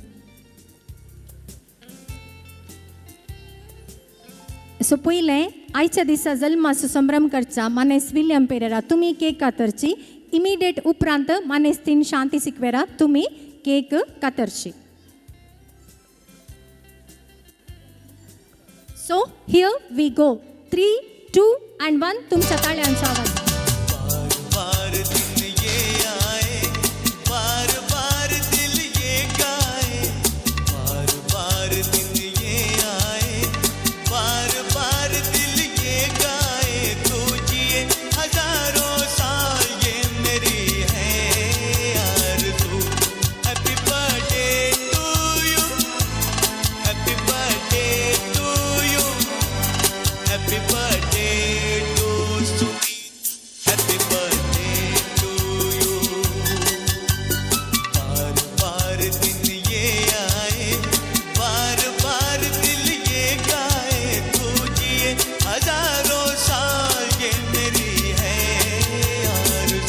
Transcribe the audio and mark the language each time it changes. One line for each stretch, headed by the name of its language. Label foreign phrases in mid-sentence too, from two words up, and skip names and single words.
Konkani: सो पयलें आयच्या दिसा जल्माचो संभ्रम करचा मानेस विलियम पेरेरा तुमी केक कातरची. इमिडिएट उपरांत मानेस्तीन शांती सिक्वेरा तुमी केक कातरची.
English: so here we go.
Konkani: 3, 2 and 1 तुमच्या ताळ्यांचा आवाज.
Hindi: बार दिन ये आए, बार बार दिल ये गाए, बार बार दिन ये आए, बार बार दिल ये गाए. तू जिए हजारों साल ये मेरी है आरज़ू.
English: happy birthday to you, happy birthday to you, happy birthday to Sunita, happy birthday to you.
Hindi: बार बार दिन ये आए, बार बार दिल ये गाए. तू जिए हजारों साल ये मेरी है आरज़ू.